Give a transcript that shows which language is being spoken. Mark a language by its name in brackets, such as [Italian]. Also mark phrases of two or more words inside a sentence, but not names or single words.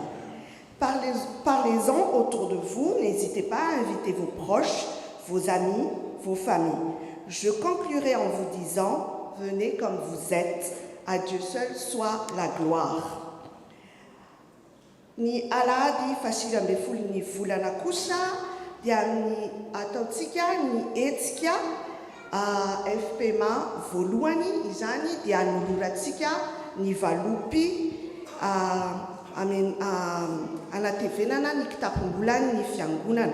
[French] Parlez-en autour de vous. N'hésitez pas à inviter vos proches, vos amis, vos familles. Je conclurai en vous disant, venez comme vous êtes. À Dieu seul soit la gloire. [Malagasy] Ni alahady 7 volana kosa dia ny ataontsika ny hetsika FPMA voalohany izany dia nolorantsika ny valopy anatevenana ny kitapom-bolany ny fiangonana.